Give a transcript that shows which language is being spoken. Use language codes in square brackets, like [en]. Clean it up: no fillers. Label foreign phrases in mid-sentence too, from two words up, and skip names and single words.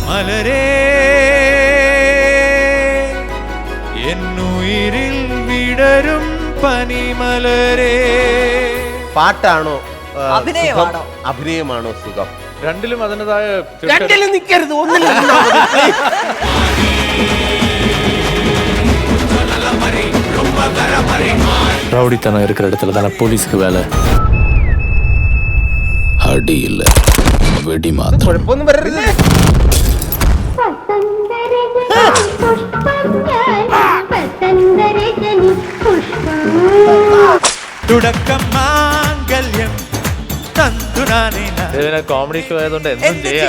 [ml] പനിമലരേ എന്നുയിരിൽ വിടരും പനിമലരേ. പാട്ടാണോ അഭിനയമാണോ? അഭിനയമാണോ സുഖം? രണ്ടിലും അതിൻ്റെതായ രണ്ടിലും നിൽക്കരുത്, ഒന്നിലും. [ta] ரவுடித்தனம் இருக்கிற இடத்துல தானே போலீஸ்க்கு வேலை. அடி இல்ல, வெடி மாத்திரம். [ml] കുഴപ്പമൊന്നും വരരുത്. തുടക്കം മാംഗല്യം തന്തുനാനേ കോമഡി ഷോ ആയതുകൊണ്ട് എന്തും ചെയ്യാം.